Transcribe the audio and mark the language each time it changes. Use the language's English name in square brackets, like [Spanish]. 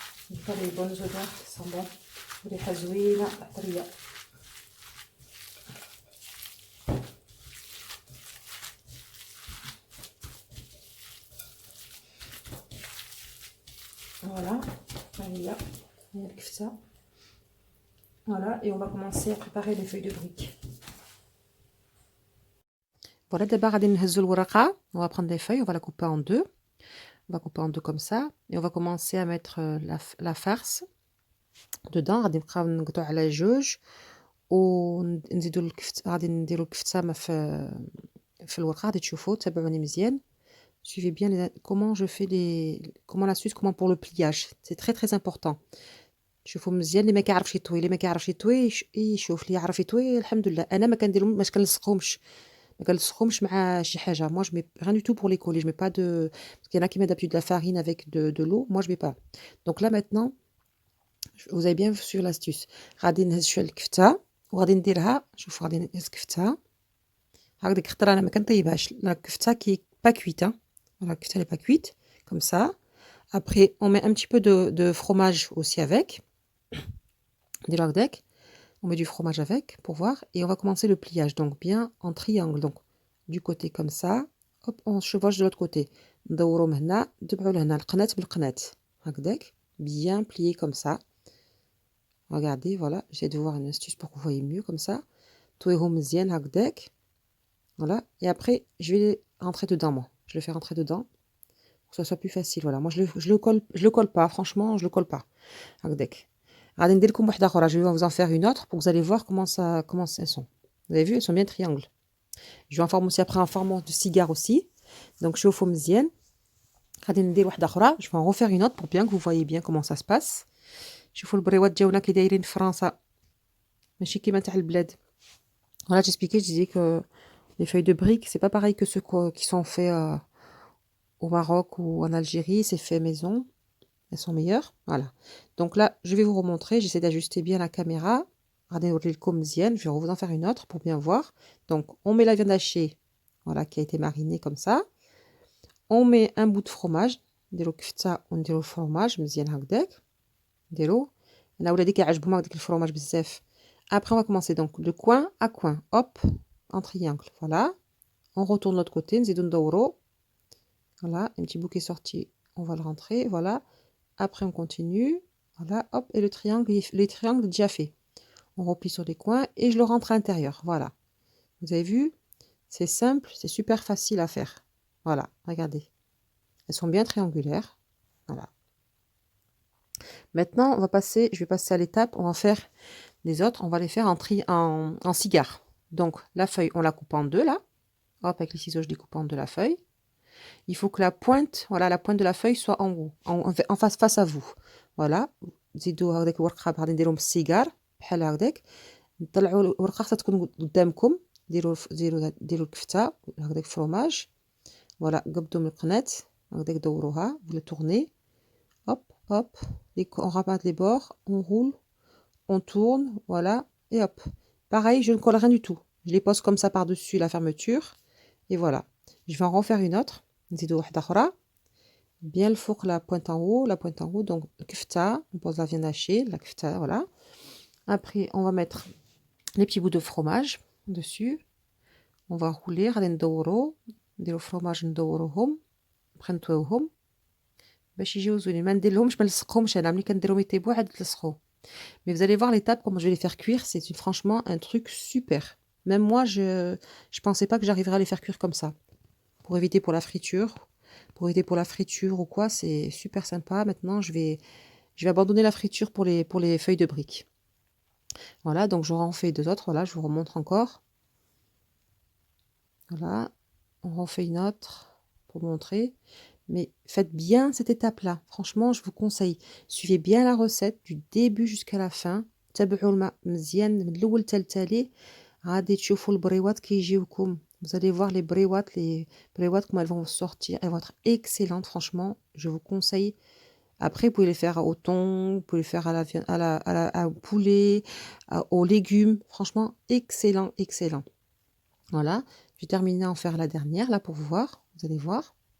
[Arabic] نلقى [French] لي بون زودور [Arabic] صابون ريحه زوينه عطريه. Voilà, هي الكفته. [French] Voilà, et on va commencer à préparer les feuilles de briques. Voilà, d'abord [Arabic] غادي نهزو الورقه, [French] on va prendre des feuilles, on va la couper en deux. On va couper en deux comme ça et on va commencer à mettre la farce dedans. [Arabic] غادي نبقاو نقطعو على جوج ونزيدو الكفته, غادي نديرو الكفته في الورقه, غادي تشوفوا تابعوني مزيان. [French] Suivez bien comment je fais comment la suite, comment pour le pliage, c'est très très important. [Arabic] شوفوا مزيان, اللي ما كيعرفش يطوي, اللي ما كيعرفش يطوي يشوف, اللي يعرف يطوي الحمد لله. انا ما كنديرهم, ما كنلصقهمش مع شي حاجه. [French] Moi je mets rien du tout pour les coller, je mets pas de, parce qu'il y en a qui mettent d'habitude de la farine avec de l'eau, moi je mets pas. Donc là maintenant vous avez bien suivi l'astuce. [Arabic] غادي نهز شويه الكفته وغادي نديرها, شوفوا غادي نهز الكفته هكذاك, خاطر انا ما كنطيبهاش الكفته [French] كي با كويت. Voilà, la kefta elle est pas cuite, comme ça. Après on met un petit peu de fromage aussi avec, des lagdek. On met du fromage avec pour voir, et on va commencer le pliage, donc bien en triangle, donc du côté comme ça, hop, on chevauche de l'autre côté, [Arabic] ندورو من هنا ندبعو لهنا القنات بالقنات هكذاك, [French] bien plié comme ça. Regardez, voilà, j'essaie de voir une astuce pour que vous voyez mieux comme ça. [Arabic] طويهم مزيان هكذاك, [French] voilà, et après je vais rentrer dedans, moi je le fais rentrer dedans pour que ça soit plus facile. Voilà, moi je le colle pas, franchement je le colle pas [Arabic] هكذاك. غادي ندير لكم واحده اخرى, [French] je vais vous en faire une autre pour que vous allez voir comment elles sont. Vous avez vu, elles sont bien triangles. Je vais en former aussi après en format de cigare aussi. [Arabic] Donc شوفوا مزيان. غادي ندير واحده اخرى, [French] je vais en refaire une autre pour bien que vous voyez bien comment ça se passe. [Arabic] شوفوا البريوات ديالنا كي دايرين في فرنسا ماشي كيما تاع البلاد. [French] Voilà, j'expliquais, je disais que les feuilles de briques, c'est pas pareil que ceux qui sont faits au Maroc ou en Algérie, c'est fait maison. Elles sont meilleures. Voilà. Donc là, je vais vous remontrer. J'essaie d'ajuster bien la caméra. غادي نوري لكم مزيان. Je vais vous en faire une autre pour bien voir. Donc on met la viande hachée, voilà, qui a été marinée comme ça. On met un bout de fromage, [Arabic] نديرو كفته ونديرو الفرomage مزيان هكداك. نديرو انا ولادي كيعجبهم هكداك الفرomage بزاف. [French] Après on va commencer donc de coin à coin, hop, en triangle, voilà. On retourne de l'autre côté, [Arabic] نزيدو ندورو. [French] Voilà, un petit bout qui est sorti, on va le rentrer, voilà. Après on continue, voilà, hop, et le triangle est déjà fait. On replie sur les coins et je le rentre à l'intérieur, voilà. Vous avez vu? C'est simple, c'est super facile à faire. Voilà, regardez. Elles sont bien triangulaires, voilà. Maintenant, je vais passer à l'étape, on va faire les autres, on va les faire en cigare. Donc la feuille, on la coupe en deux là. Hop, avec les ciseaux, je découpe en deux la feuille. Il faut que la pointe, voilà, la pointe de la feuille soit en haut, en face à vous. Voilà. [Arabic] زيدوا هكذاك الورقه غادي نديرهم بالسيجار بحال هكذاك. نطلعوا الورقه خاصها تكون قدامكم. ديروا الكفته هكذاك فرomage. Voilà, قبضوا من القناه هكذاك دوروها, [French] vous le tournez. Hop, hop, on ramasse les bords, on roule, on tourne, voilà, et hop. Pareil, je ne colle rien du tout. Je les pose comme ça par-dessus la fermeture. Et voilà. Je vais en refaire une autre. [Arabic] نزيدوا واحدة أخرى. [French] Bien le four, la pointe en haut, la pointe en haut. Donc, kefta, on pose la viande hachée, la kefta, voilà. Après, on va mettre les petits bouts de fromage dessus. On va rouler, [Arabic] غادي ندورو, نديرو fromage ندوروهم, نبغي باش يجيو زوينين. ما نديرلهمش ما نلصقهمش انا ملي كنديرهم يطيبوا عاد تلصقوا. [French] Mais vous allez voir l'étape comment je vais les faire cuire, c'est franchement un truc super. Même moi je pensais pas que j'arriverais à les faire cuire comme ça. Pour éviter pour la friture, ou quoi, c'est super sympa. Maintenant, je vais abandonner la friture pour les feuilles de briques. Voilà, donc j'en refais deux autres, voilà, je vous remontre encore. Voilà, on refait une autre pour montrer. Mais faites bien cette étape-là. Franchement, je vous conseille. Suivez bien la recette du début jusqu'à la fin. [Arabic] تابعوا الماء مزيان من الأول حتى التالي. غادي تشوفوا البريوات كيجيوكم. [French] Vous allez voir les briouates comme elles vont sortir. Elles vont être excellentes, franchement. Je vous conseille. Après, vous pouvez les faire au thon, vous pouvez les faire à la viande, au poulet, aux légumes. Franchement, excellent, excellent. Voilà. Je vais terminer à en faire la dernière, là, pour vous voir. Vous allez voir.